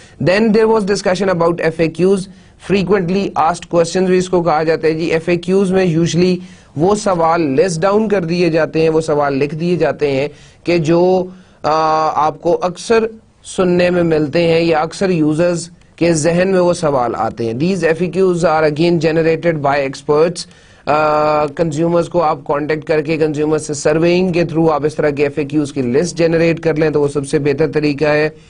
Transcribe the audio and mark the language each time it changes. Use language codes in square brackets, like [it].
[en] then there was discussion about FAQs، frequently asked questions [ur] بھی اس کو کہا جاتا ہے جی. FAQs میں یوزلی وہ سوال لسٹ ڈاؤن کر دیے جاتے ہیں، وہ سوال لکھ دیے جاتے ہیں کہ جو آپ کو اکثر سننے میں ملتے ہیں یا اکثر یوزرز کے ذہن میں وہ سوال آتے ہیں. [en] These FAQs are again generated by experts. [ur] Consumers کو آپ کانٹیکٹ کر کے کنزیومر سے سرویئنگ کے تھرو آپ اس طرح کے FAQs کی لسٹ جنریٹ کر لیں تو وہ سب سے بہتر طریقہ ہے.